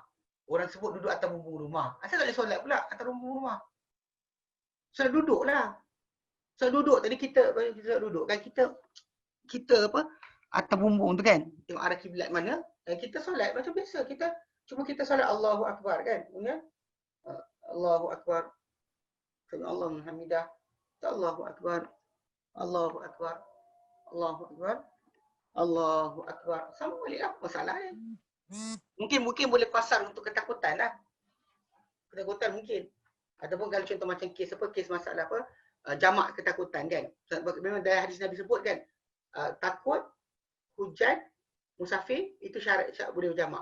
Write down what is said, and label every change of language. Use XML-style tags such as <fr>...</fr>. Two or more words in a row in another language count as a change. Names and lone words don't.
<ms>Orang tersebut duduk atas bumbung rumah. Asal tak boleh solat pula atas bumbung rumah? Solat duduk lah. Solat duduk. Tadi kita duduk kan, kita atas bumbung tu kan, tengok arah kiblat mana, dan kita solat macam biasa. Kita solat</ms> <ar>الله أكبر kan، الله أكبر، الله حميدة، الله أكبر، الله أكبر، الله أكبر، الله أكبر.</ar> <ms>Sama boleh lah, masalah kan. Mungkin boleh pasang untuk ketakutan lah. Ketakutan mungkin. Ataupun kalau contoh macam kes masalah jamak ketakutan kan. Memang dari hadis Nabi sebut kan, takut, hujan, musafir, itu syarat boleh berjamak.</ms>